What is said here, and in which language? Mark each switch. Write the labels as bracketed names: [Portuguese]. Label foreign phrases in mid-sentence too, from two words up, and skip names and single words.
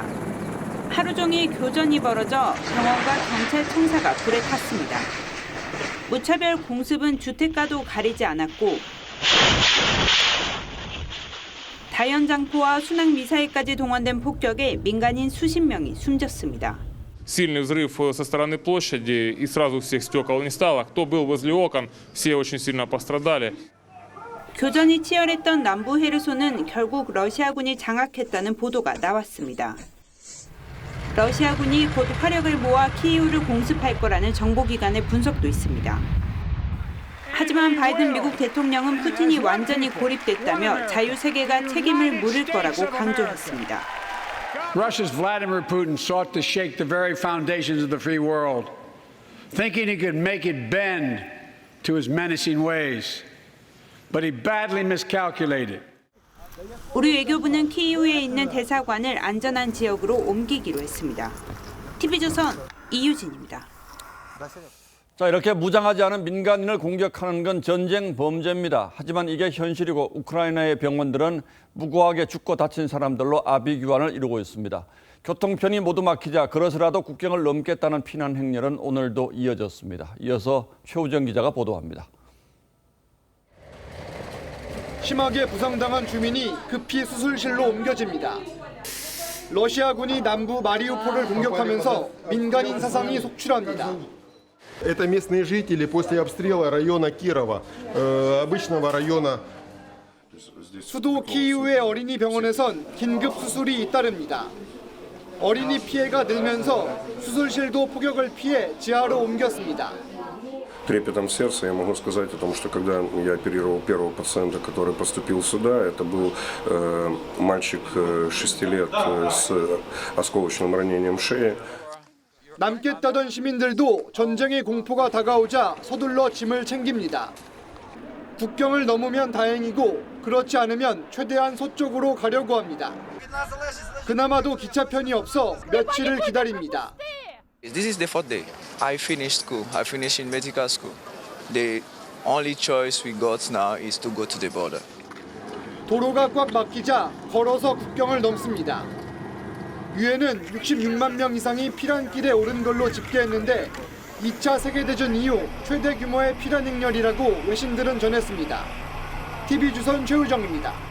[Korean] 하루 종일 교전이 벌어져 병원과 경찰청사가 불에 탔습니다. 무차별 공습은 주택가도 가리지 않았고 다연장포와 순항미사일까지 동원된 폭격에 민간인 수십 명이 숨졌습니다. [Russian] Сильный взрыв со стороны площади, и сразу всех стекол не стало. Кто был возле окон, все очень сильно пострадали. [Korean] 교전이 치열했던 남부 헤르손은 결국 러시아군이 장악했다는 보도가 나왔습니다. 러시아군이 곧 화력을 모아 키이우를 공습할 거라는 정보기관의 분석도 있습니다. 하지만 바이든 미국 대통령은 푸틴이 완전히 고립됐다며 자유세계가 책임을 물을 거라고 강조했습니다. [English] Russia's Vladimir Putin sought to shake the very foundations of the free world, thinking he could make it bend to his menacing ways. But he badly miscalculated. [Korean] 우리 외교부는 키이우에 있는 대사관을 안전한 지역으로 옮기기로 했습니다. TV조선 이유진입니다. 자, 이렇게 무장하지 않은 민간인을 공격하는 건 전쟁 범죄입니다. 하지만 이게 현실이고 우크라이나의 병원들은 무고하게 죽고 다친 사람들로 아비규환을 이루고 있습니다. 교통편이 모두 막히자 그래서라도 국경을 넘겠다는 피난 행렬은 오늘도 이어졌습니다. 이어서 최우정 기자가 보도합니다. 심하게 부상당한 주민이 급히 수술실로 옮겨집니다. 러시아군이 남부 마리우폴을 공격하면서 민간인 사상이 속출합니다. [Russian] Это местные жители после обстрела района Кирова, обычного района. [Korean] 수도 키이우의 어린이 병원에선 긴급 수술이 잇따릅니다. 어린이 피해가 늘면서 수술실도 폭격을 피해 지하로 옮겼습니다. [Russian] Трепетом сердца я могу сказать о том, что когда я оперировал первого пациента, который поступил сюда, это был мальчик 6 лет с осколочным ранением шеи. [Korean] 남겠다던 시민들도 전쟁의 공포가 다가오자 서둘러 짐을 챙깁니다. 국경을 넘으면 다행이고 그렇지 않으면 최대한 서쪽으로 가려고 합니다. 그나마도 기차편이 없어 며칠을 기다립니다. [English] This is the fourth day. I finished school. I finished in medical school. The only choice we got now is to go to the border. [Korean] 도로가 꽉 막히자 걸어서 국경을 넘습니다. 유엔은 66만 명 이상이 피난길에 오른 걸로 집계했는데 2차 세계대전 이후 최대 규모의 피난 행렬이라고 외신들은 전했습니다. TV조선 최우정입니다.